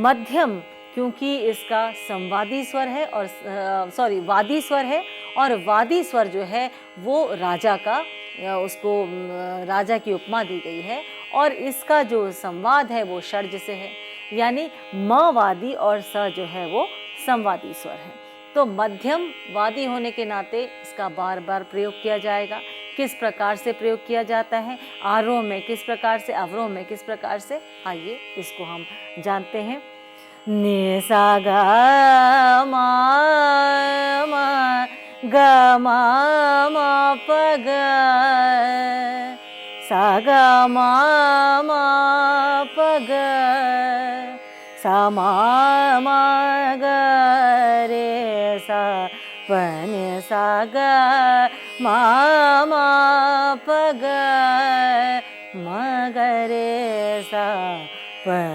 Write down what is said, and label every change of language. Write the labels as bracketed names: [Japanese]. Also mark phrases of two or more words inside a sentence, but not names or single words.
[Hindi] मध्यम क्योंकि इसका संवादी स्वर है और वादी स्वर है और वादी स्वर जो है वो राजा का, उसको राजा की उपमा दी गई है और इसका जो संवाद है वो षड्ज से है, यानी म वादी और स जो है वो संवादी स्वर है। तो मध्यम वादी होने के नाते इसका बार बार प्रयोग किया जाएगा। किस प्रकार से प्रयोग किया जाता है, आरोह में किस प्रकार से, अवरोह में किस प्रकार से, आइए इसको हम जानते हैं। नि सा ग म ग म म प ग सा ग म म प ग सा म म ग रे सा प नि सा ग म म प ग म ग रे सा प